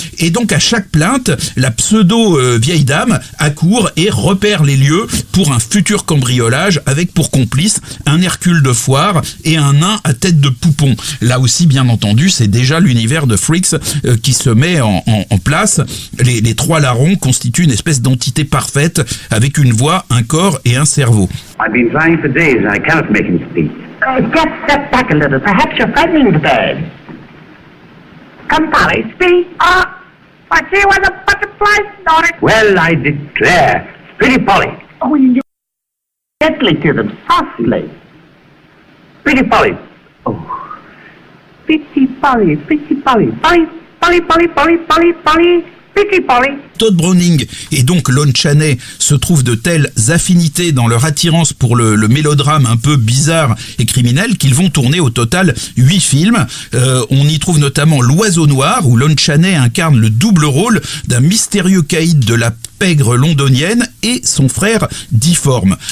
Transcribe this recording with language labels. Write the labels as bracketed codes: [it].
[fr] Et donc à chaque plainte, la pseudo vieille dame accourt et repère les lieux pour un futur cambriolage avec pour complice un Hercule de foire et un nain à tête de poupon. Là aussi, bien entendu, c'est déjà l'univers de Freaks qui se met en place. Les trois larrons constituent une espèce d'entité parfaite avec une voix, un corps et un cerveau. [en] I've been trying for days and I cannot make him speak. Just step back a little. Perhaps you're frightening the bird. Come, Polly, speak. I see where the butterfly started. Well, I declare. Pretty Polly. Oh, you gently to them, softly. Pretty Polly. Oh, Pretty Polly, Pretty Polly. Polly, Polly, Polly, Polly, Polly, Polly. Pretty Polly. [fr] Todd Browning et donc Lon Chaney se trouvent de telles affinités dans leur attirance pour le mélodrame un peu bizarre et criminel qu'ils vont tourner au total 8 films. On y trouve notamment L'Oiseau Noir où Lon Chaney incarne le double rôle d'un mystérieux caïd de la pègre londonienne et son frère difforme.